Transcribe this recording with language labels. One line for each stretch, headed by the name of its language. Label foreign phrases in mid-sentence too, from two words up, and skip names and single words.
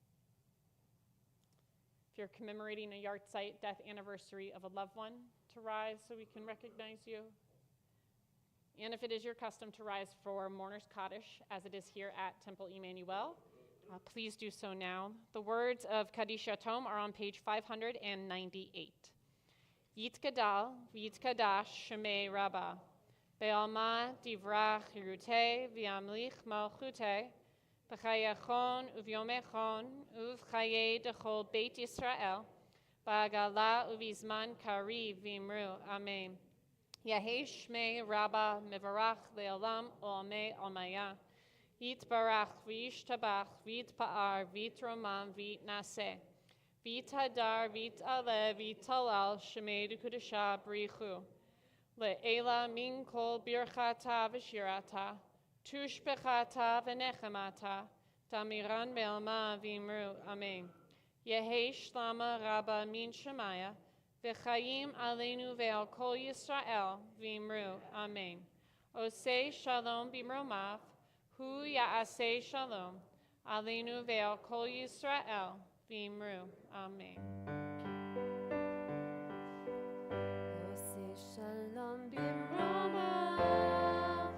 English: If you're commemorating a yahrzeit death anniversary of a loved one, to rise so we can recognize you. And if it is your custom to rise for Mourner's Kaddish, as it is here at Temple Emanu-El, please do so now. The words of Kaddish Yatom are on page 598.
Aramaic: יתגדל ויתקדש שמה רבא, בעלמא דברא כרעותה וימליך מלכותה, בחייכון וביומיכון ובחיי דכל בית ישראל, בעגלא ובזמן קריב ואמרו. Amen. יהא שמה רבא מברך לעלם עלמי עלמיא. יתברך וישתבח ויתפאר ויתרומם ויתנשא. ויתהדר ויתעלה ויתהלל שמה דקדשא בריך הוא. לעלא מן כל ברכתא ושירתא. תשבחתא ונחמתא. דאמירן בעלמא ואמרו. אמן. יהא שלמא רבא מן שמיא. וחיים עלינו ועל כל ישראל ואמרו.
Hebrew: אמן. עשה שלום במרומיו. הוא יעשה שלום. עלינו ועל כל ישראל ואמרו. Amen. עשה שלום במרומיו.